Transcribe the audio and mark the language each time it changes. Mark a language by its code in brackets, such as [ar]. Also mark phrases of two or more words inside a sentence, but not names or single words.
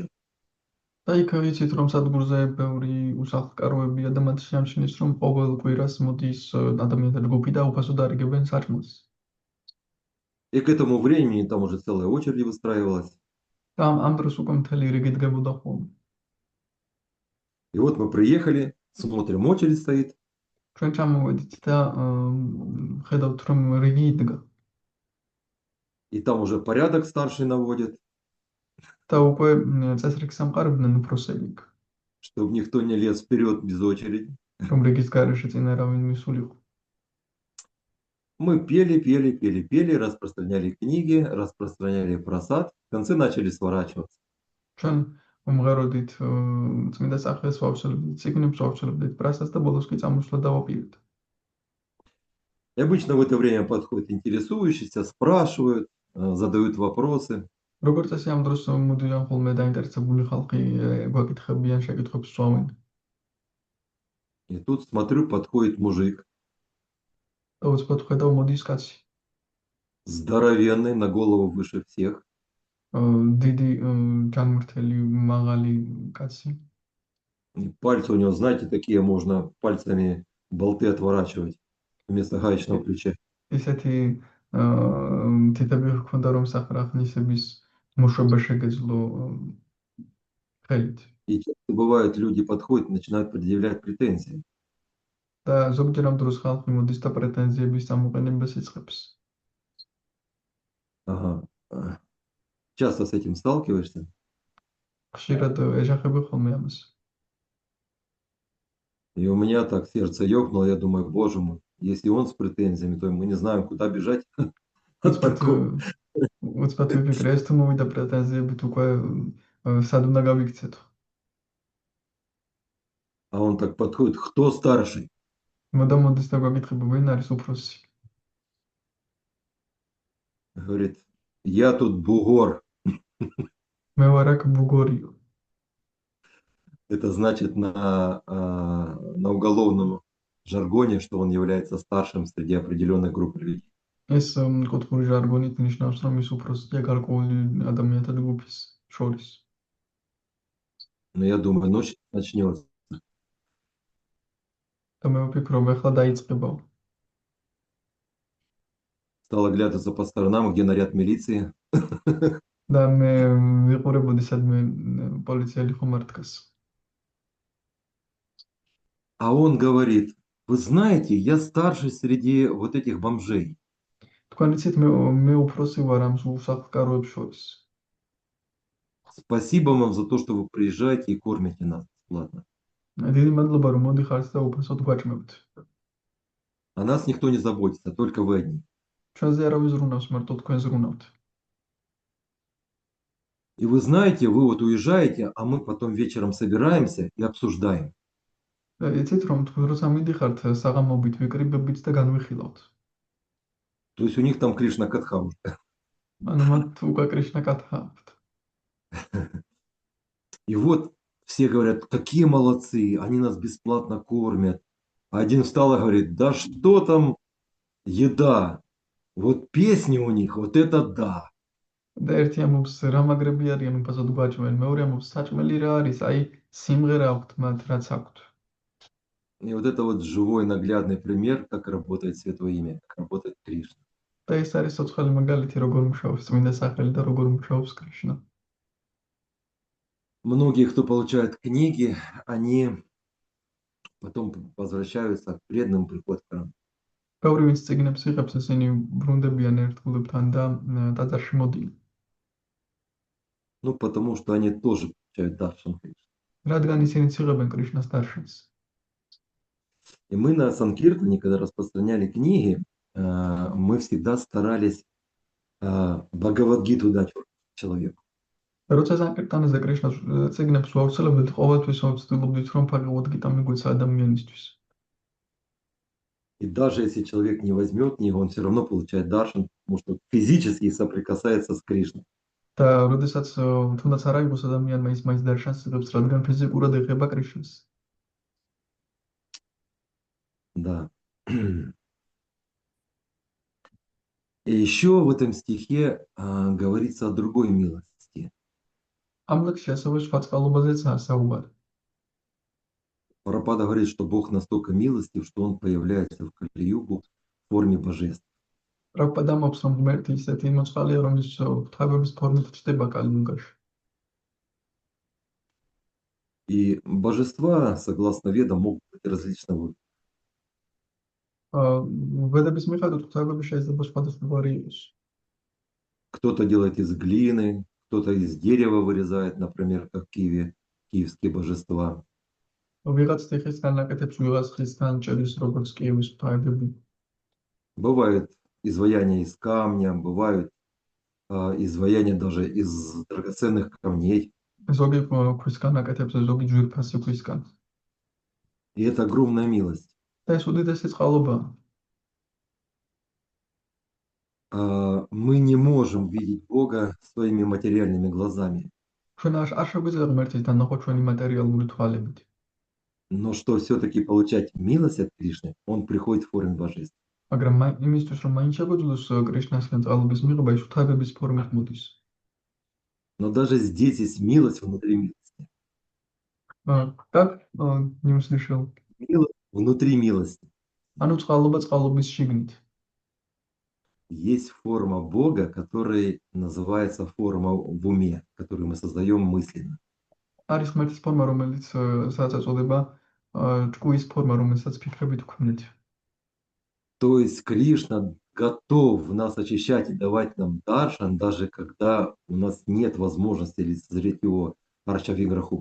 [ka] და იქ იცით, რომ სადგურზე ბევრი უსახლკაროებია და მათ შეამჩნიეს, რომ ყოველ კვირას მოდის ადამიანთა ჯგუფი და უფასოდ არიგებენ საჭმელს. [ru] И к этому времени там уже целая очередь выстраивалась. [ka] და ამ დროს უკვე მთელი რიგი დგებოდა ხოლმე. [ru] И вот мы приехали, смотрим, очередь стоит. [ka] ჩვენ ჩამოვედით და ხედავთ, რომ რიგი იდგა. [ru] И там уже порядок старший наводит, [ka] და უკვე წესრიგს ამყარებდნენ უფროსები, [ru] чтобы никто не лез вперед без очереди. [ka] რომ რიგის გარეშე წინ არავინ მისულიყო. [ru] Мы пели, распространяли книги, распространяли просад. В конце начали сворачиваться. [ka] ჩვენ უმღეროდით წმინდა სახელს ვავრცელებდით, წიგნებს ვავრცელებდით, პრასადს და ბოლოს კი წამოსვლა დავაპირეთ. [ru] И обычно в это время подходят интересующиеся, спрашивают, задают вопросы. [ka] როგორც წესი ამ დროს მოდიან ხოლმე დაინტერესებული ხალხი, გვაკითხებიან, შეკითხვებს სვავენ. [ru] И тут, смотрю, подходит мужик, [ka] და უცბად ხედავ მოდის кაცი. [ru] здоровенный, на голову выше всех. [ka] დიდი ჯანმრთელი მაღალი кაცი. [ru] И пальцы у него, знаете, такие можно пальцами болты отворачивать вместо гаечного ключа. [ka] ისეთი თითები ჰქონდა, რომ სახრახნისების მოშვება შეგეძლო ხელით. [ru] И часто бывает, люди подходят, начинают предъявлять претензии. [ka] და ზოგჯერ ამ დროს ხალხი მოდის და პრეტენზიების წამოყენებას იწყებს. [ru] Ага. Часто с этим сталкиваешься? [ka] ხშირად ეჯახები ხოლმე ამას. [ru] И у меня так сердце ёкнуло, я думаю, боже мой, если он с претензиями, то мы не знаем, куда бежать от такого. [ka] უცბად ვიფიქრე, ეს თუ მოვიდა პრეტენზიებით უკვე სად უნდა გავიქცეთო. [ru] А он так подходит, кто старший? [ka] მოდის და გვაკითხება, ვინ არის უფროსი. [ru] Говорит, я тут бугор. [ka] მე ვარ აქ ბუგორიო. [ru] Это значит на уголовном жаргоне, что он является старшим среди определенной группы людей. [ka] ეს კუთხური ჟარგონით ნიშნავს, რომ ის უფროსია გარკვეული ადამიანთა ჯგუფის შორის. [ru] Но я думаю, ночь начнется. [ka] და მე ვფიქრობ, ეხლა დაიწყებაო. [ru] Стал оглядываться по сторонам, где наряд милиции. [ka] და მე ვიყურებოდი, სადმე პოლიციელი ხომ არ დგას. [ru] А он говорит, вы знаете, я старший среди вот этих бомжей. [ka] თქვენ იცით, მე უფროსი ვარ ამ უსახლკაროებს შორის. [ru] Спасибо вам за то, что вы приезжаете и кормите нас бесплатно. [ka] დიდი მადლობა, რომ მოდიხართ და უფასოდ გვაჭმევთ. [ru] О нас никто не заботится, только вы одни. [ka] ჩვენზე არავის ზრუნავს, მარტო თქვენ ზრუნავთ. [ru] И вы знаете, вы вот уезжаете, а мы потом вечером собираемся и обсуждаем. [ka] იცით, რომ თქვენ როცა მიდიხართ საღამოობით ვიკრიბებით და განვიხილავთ. [ru] То есть у них там Кришна Катха уже. [ka] ანუ მათ უკვე კრიშნა კათა აქვთ. [ru] И вот все говорят, какие молодцы, они нас бесплатно кормят. А один встал и говорит, да что там еда, вот песни у них, вот это да. [ka] და ერთი ამობს რა მაგრები არიან უფასოდ გვაჭმენ, მეორე ამობს საჭმელი რა არის, აი სიმღერა აქვთ მათ, რაც აქვთ. [ru] И вот это вот живой наглядный пример, как работает Святое Имя, как работает Кришна. [ka] და ეს არის ცოცხალი მაგალითი, როგორ მუშაობს წმინდა სახელი და როგორ მუშაობს კრიშნა. [ru] Многие, кто получают книги, они потом возвращаются к преданным, приходят к храму. [ka] ბევრი ვინც წიგნებს იღებს, ისინი ბრუნდებიან ერთგულებთან და ტაძარში მოდიან. [ru] Ну, потому что они тоже получают даршан Кришны. [ka] რადგან ისინი იღებენ კრიშნას დარშენს. [ru] И мы на Санкиртане, когда распространяли книги, мы всегда старались Бхагавад-гиту дать человеку. [ka] როცა საკირტანაზე კრიშნას წიგნებს ვავრცელებდით, ყოველთვის ვცდილობდით, რომ ბჰაგავად-გიტა მიგვეცა ადამიანისთვის. [ru] И даже если человек не возьмет книгу, он все равно получает даршан, потому что физически соприкасается с Кришной. [ka] და როდესაც თუნდაც არ აიღოს ადამიანმა ის მაინც დარშანს იღებს, რადგან ფიზიკურად ეხება კრიშნას. [ru] Да. И еще в этом стихе говорится о другой милости. [ka] ამ ლექსში ასევე სხვა წყალობაზეც საუბარი. [ru] Прабхупада говорит, что Бог настолько милостив, что Он появляется в Кали-югу в форме божеств. [ka] პრაბჰუპადა ამბობს, რომ ღმერთი ისეთი მოწყალია, რომელიც ღვთაებების ფორმით ჩნდება კალი-იუგაში. [ru] И божества, согласно ведам, могут быть различного. [ka] ვედების მიხედვით ღვთაებები შეიძლება სხვადასხვაგვარი იყოს. [ru] Кто-то делает из глины, кто-то из дерева вырезает, например, как киевские божества. [ka] ვიღაც თიხისგან აკეთებს, ვიღაც ხისგან ჭერის, როგორც კიევის ღვთაებები. [ru] Бывает изваяние из камня, бывают изваяния даже из драгоценных камней. [ka] ზოგი ქვისგან აკეთებს, ზოგი ჯვირფასი ქვისგან. [ru] И это огромная милость. [ka] და ეს უდიდესი წყალობაა. [ru] Мы не можем видеть Бога своими материальными глазами. [ka] ჩვენ არ შეგვიძლია ღმერთის დანახვა ჩვენი მატერიალური თვალებით. [ru] Но что все-таки получать милость от Кришны, Он приходит в форме божеств. [ka] მაგრამ იმისთვის, რომ მაინც შეგვიძლოს კრიშნასგან წყალობის მიღება, ის ღვთაებების ფორმით მოდის. [ru] Но даже здесь есть милость внутри милости. Так, не услышал. Милость внутри милости. [ka] ანუ წყალობა წყალობის შიგნით. [ru] Есть форма Бога, которая называется форма в уме, которую мы создаем мысленно. [ka] არის ღმერთის ფორმა, რომელიც სადაც ეწოდება ჭკუის ფორმა, რომელსაც ფიქრებით ვქმნით. [ru] То есть Кришна готов нас очищать и давать нам даршан, даже когда у нас нет возможности лицезреть его Арчавиграху.